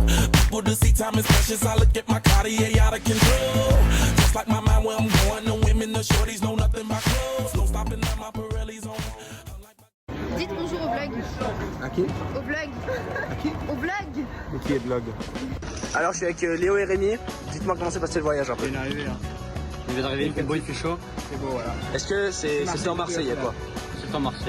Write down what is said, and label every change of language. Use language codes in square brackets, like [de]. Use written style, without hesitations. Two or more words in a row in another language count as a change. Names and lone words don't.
[en] People to see, time is precious. I look at my Cartier out of control. Just like my mind where I'm going. The women, the shorties know nothing about clothes. No stopping at my Pirelli's on. [fr] Dites bonjour au blog. À qui? Au blog. À qui? Au blog. Mais qui est blog? Alors je suis avec Léo et Rémi. Dites-moi comment s'est passé le voyage un peu. Il vient d'arriver. Il vient d'arriver, il fait beau, il fait chaud. C'est beau, voilà. Est-ce que c'est en Marseillais quoi? C'est en Marseille.